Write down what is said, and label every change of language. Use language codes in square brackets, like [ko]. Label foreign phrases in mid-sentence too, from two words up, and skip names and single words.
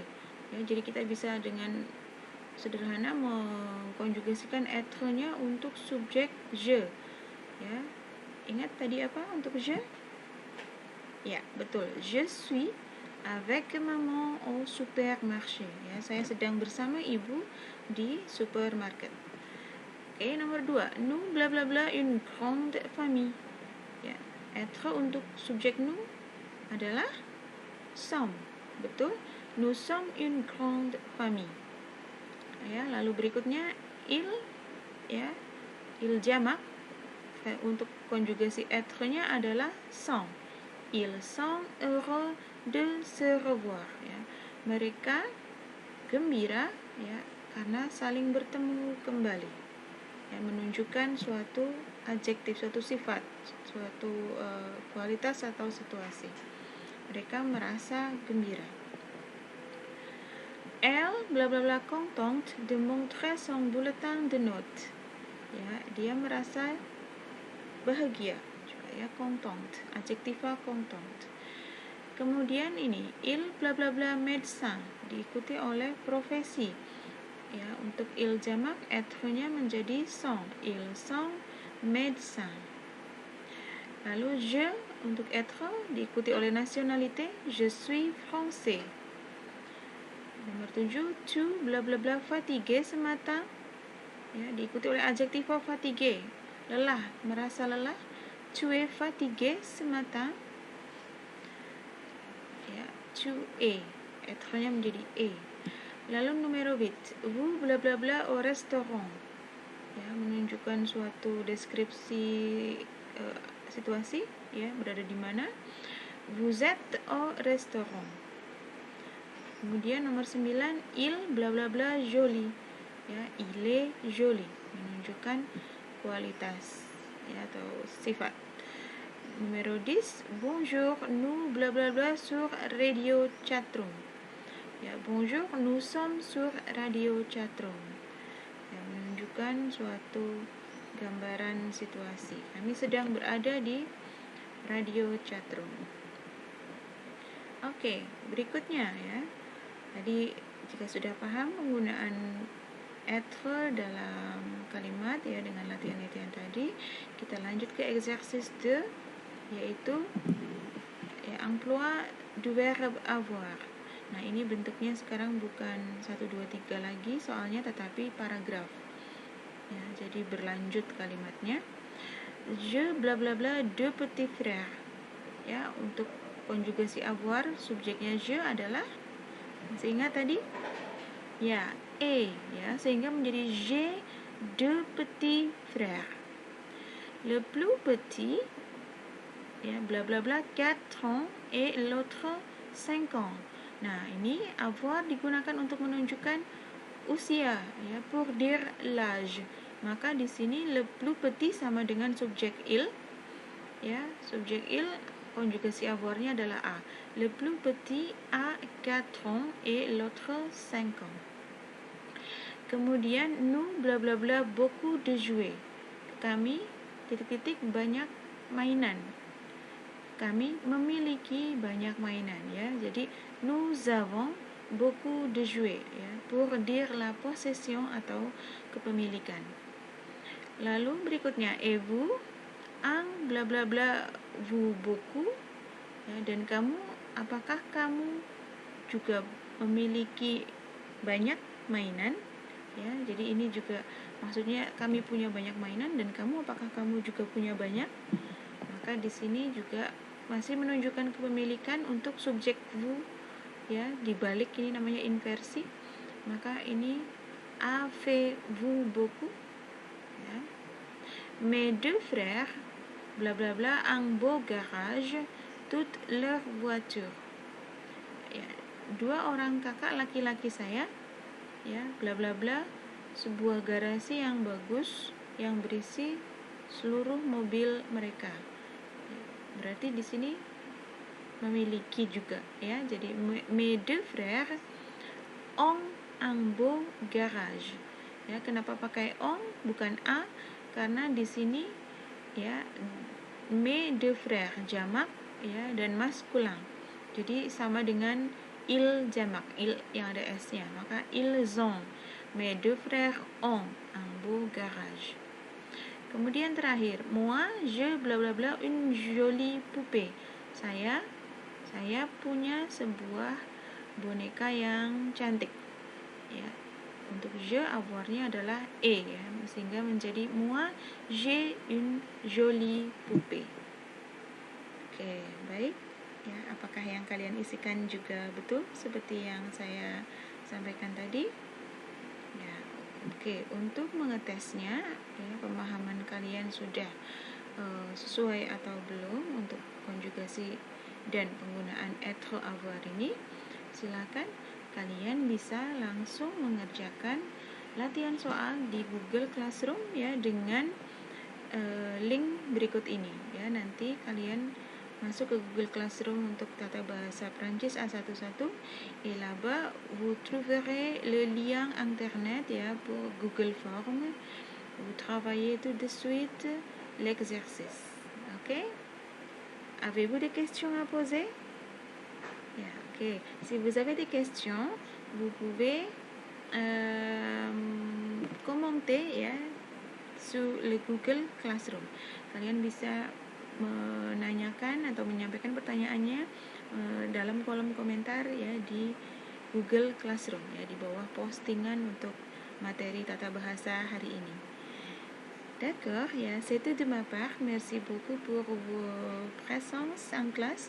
[id] Ya, jadi kita bisa dengan sederhana mengkonjugasikan être-nya untuk subjek je. Ya, ingat tadi apa untuk je? Ya, betul. [fr] Je suis avec maman au supermarché. [id] Ya, saya sedang bersama ibu di supermarket. Oke, nomor 2. [fr] Nous blablabla une grande famille. [id] Ya, être untuk subjek nous adalah sommes. Betul. [fr] Nous sommes une grande famille. [id] Ya, lalu berikutnya il, ya, il jamak. Untuk konjugasi être-nya adalah sont. [fr] Ils sont heureux de se revoir. [id] Ya, mereka gembira, ya, karena saling bertemu kembali. Ya, menunjukkan suatu adjektif, suatu sifat, suatu kualitas atau situasi. Mereka merasa gembira. [fr] Elle blablabla contente de montrer son bulletin de notes. [id] Ya, dia merasa bahagia, ya, contente, adjektiva contente. Kemudian ini [fr] il blablabla médecin [id] diikuti oleh profesi. Ya, untuk il jamak être-nya menjadi sont. [fr] Ils sont médecins. Lalu je untuk être [id] diikuti oleh [fr] nationalité, je suis français. Nomor 7, tu blablabla fatigué ce matin. [id] Ya, diikuti oleh adjektiva fatigué. lelah, merasa lelah. [fr] Tu es fatigué ce matin. Ya, tu es, [id] être-nya menjadi e. [fr] Lalu numero 8, vous bla bla bla au restaurant. [id] Ya, menunjukkan suatu deskripsi situasi, ya, berada di mana. [fr] Vous êtes au restaurant. [id] Kemudian nomor [fr] 9, il bla bla bla joli. [id] Ya, [fr] il est joli, [id] menunjukkan kualitas, ya, atau sifat. [fr] Numero 10, bonjour, nous bla bla bla sur radio chatroom. Ya, bonjour, nous sommes sur radio chatroom. [id] Ya, menunjukkan suatu gambaran situasi. Kami sedang berada di radio chatroom. Oke, berikutnya ya. Tadi jika sudah paham penggunaan être dalam kalimat ya dengan latihan-latihan tadi, kita lanjut ke exercice 2, yaitu ya, [fr] emploi du verbe avoir. [id] Nah, ini bentuknya sekarang bukan 1, 2, 3 lagi soalnya, tetapi paragraf. Ya, jadi berlanjut kalimatnya. [fr] Je bla bla bla deux petits frères. [id] Ya, untuk konjugasi avoir, subjeknya je adalah, masih ingat tadi? Ya, ya, sehingga menjadi [fr] j'ai deux petits frères. Le plus petit, ya, bla bla bla 4 ans et l'autre 5 ans. [id] Nah, ini avoir digunakan untuk menunjukkan usia, ya, [fr] pour dire l'âge. [id] Maka di sini [fr] le plus petit [id] sama dengan subjek il, ya, subjek il, konjugasi avoir-nya adalah a. [fr] Le plus petit a 4 ans et l'autre 5 ans. Kemudian nous bla bla bla beaucoup de jouets. [id] Kami titik-titik banyak mainan. Kami memiliki banyak mainan, ya. [fr] Jadi nous avons beaucoup de jouets, ya, pour dire la possession [id] atau kepemilikan. Lalu berikutnya, [fr] et vous, un bla bla bla vous beaucoup, [id] ya, dan kamu, apakah kamu juga memiliki banyak mainan, ya. Jadi ini juga maksudnya kami punya banyak mainan dan kamu, apakah kamu juga punya banyak. Maka di sini juga masih menunjukkan kepemilikan untuk subjek vous, ya, dibalik ini namanya inversi. Maka ini [fr] avez-vous beaucoup, [id] ya. [fr] Mes deux frères bla bla bla un beau garage toutes leurs voitures. [id] Ya, 2 orang kakak laki-laki saya, ya, bla bla bla, sebuah garasi yang bagus yang berisi seluruh mobil mereka. Berarti di sini memiliki juga, ya. [fr] Jadi mes deux frères ont un beau garage. [id] Ya, kenapa pakai ont bukan a? Karena di sini, ya, [fr] mes deux frères [id] jamak, ya, dan maskulin. Jadi sama dengan il jamak, il yang ada s-nya. [fr] Maka ils ont, mes deux frères ont un beau garage. [id] Kemudian terakhir, [fr] moi je bla bla bla une jolie poupée. [id] Saya punya sebuah boneka yang cantik, ya. Untuk je avoir-nya adalah e, ya, sehingga menjadi [fr] moi j'ai une jolie poupée. [id] Oke, baik. Ya, apakah yang kalian isikan juga betul seperti yang saya sampaikan tadi? Ya, oke. Untuk mengetesnya, ya, pemahaman kalian sudah sesuai atau belum untuk konjugasi dan penggunaan [fr] être avoir [id] ini? Silakan kalian bisa langsung mengerjakan latihan soal di Google Classroom, ya, dengan link berikut ini, ya. Nanti kalian masuk ke Google Classroom untuk tata bahasa Prancis A11, [fr] et là-bas vous trouverez le lien internet, [id] ya, pour Google Form. [fr] Vous travaillez tout de suite l'exercice. Ok? Avez-vous des questions à poser? [id] Ya, ok. [fr] Si vous avez des questions, vous pouvez commenter, ya, sur le Google Classroom. [id] Kalian bisa menanyakan atau menyampaikan pertanyaannya dalam kolom komentar, ya, di Google Classroom, ya, di bawah postingan untuk materi tata bahasa hari ini. [fr] D'accord, ya, c'est tout de ma part. Merci beaucoup pour votre présence en classe.